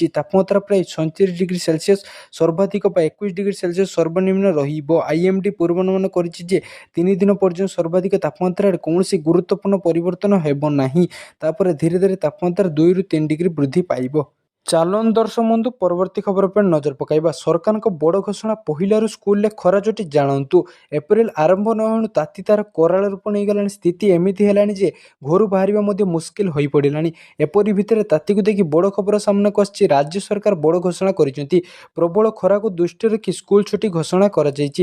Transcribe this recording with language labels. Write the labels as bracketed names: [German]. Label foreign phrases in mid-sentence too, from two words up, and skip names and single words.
[Odia] ତାପମାତ୍ରା ପ୍ରାୟ 37 ଡିଗ୍ରୀ ସେଲସିୟସ୍ ସର୍ବାଧିକ ବା 21 ଡିଗ୍ରୀ ସେଲସିୟସ୍ ସର୍ବନିମ୍ନ ରହିବ। ଆଇଏମଡି ପୂର୍ବାନୁମାନ କରିଛି ଯେ 3 ଦିନ ପର୍ଯ୍ୟନ୍ତ ସର୍ବାଧିକ ତାପମାତ୍ରାରେ କୌଣସି ଗୁରୁତ୍ୱପୂର୍ଣ୍ଣ ପରିବର୍ତ୍ତନ ହେବ ନାହିଁ। ତାପରେ ଧୀରେ ଧୀରେ ତାପମାତ୍ରା 2 ରୁ 3 ଡିଗ୍ରୀ ବୃଦ୍ଧି ପାଇବ। ଚାଲନ ଦର୍ଶକ ବନ୍ଧୁ ପରବର୍ତ୍ତୀ ଖବର ପର ନଜର ପକାଇବା। ସରକାରଙ୍କ ବଡ଼ ଘୋଷଣା ପହିଲାରୁ ସ୍କୁଲରେ ଖରା ଛୁଟି ଜାଣନ୍ତୁ। ଏପ୍ରିଲ ଆରମ୍ଭ ନ ହେଉଣୁ ତାତି ତାର କରାଳ ରୂପ ନେଇଗଲାଣି। ସ୍ଥିତି ଏମିତି ହେଲାଣି ଯେ ଘରୁ ବାହାରିବା ମଧ୍ୟ ମୁସ୍କିଲ ହୋଇପଡ଼ିଲାଣି। ଏପରି ଭିତରେ ତାତିକୁ ଦେଖି ବଡ଼ ଖବର ସାମ୍ନାକୁ ଆସିଛି। ରାଜ୍ୟ ସରକାର ବଡ଼ ଘୋଷଣା କରିଛନ୍ତି। ପ୍ରବଳ ଖରାକୁ ଦୃଷ୍ଟିରେ ରଖି ସ୍କୁଲ ଛୁଟି ଘୋଷଣା କରାଯାଇଛି।